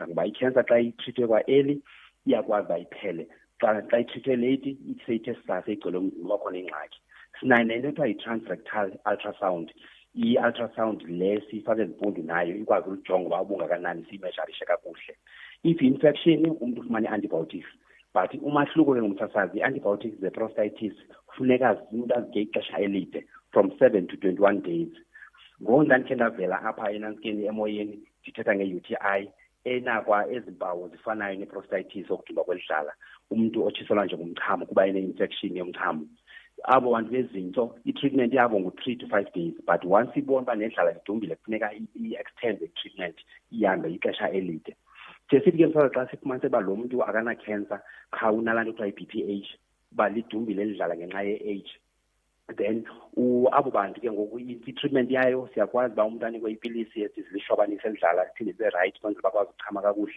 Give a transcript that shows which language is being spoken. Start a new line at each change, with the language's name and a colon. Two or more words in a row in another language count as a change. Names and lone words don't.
Xhosa: Ngoba i-cancer xa itrithwe kwa-early iyakwazi uba iphele, xa itrithwe late seyithe sisase igcwele umzimba uba khona ingxaki. Sinayo nento ekuthiwa yi-transrectal ultrasound. I-ultrasound le siyifake ezimpundu nayo ikwazi ukujonga uba ubungakanani siyimesharishe kakuhle.
English: If infection
Xhosa: umuntu ufumane antibiotics, but umahluko ke ngomsasazi i-antibiotics ze-prostatitis kufuneka umuntu azitye ixesha elide
English: from 7 to 21 days.
Xhosa: Ngoku ndandikhe ndavela apha enantsikeni emoyeni ndithetha nge-UTI enakwa ezimpawu zifanayo ne-prostatitis okudumba kwelidlala umuntu otshiselwa nje ngumchamo kuba ene-infection yomchamo. Abo bantu bezintso i-treatment yabo ngu-
English: 3 to 5 days,
Xhosa: but once ibona uba nedlala lidumbile kufuneka i-extend i-treatment ihambe ixesha elide. Sithi ke mfana xa sifumanise uba lo muntu akana-cancer qha unalaa nto kuthiwa yi-BPH uba lidumbile lidlala ngenxa ye-age, then abo bantu ke ngoku i-treatment yayo siyakwazi uba umuntu anikwe ipilisi ezilishwabanise elidlala liphinde libe right kwenzela bakwazi ukuchama kakuhle.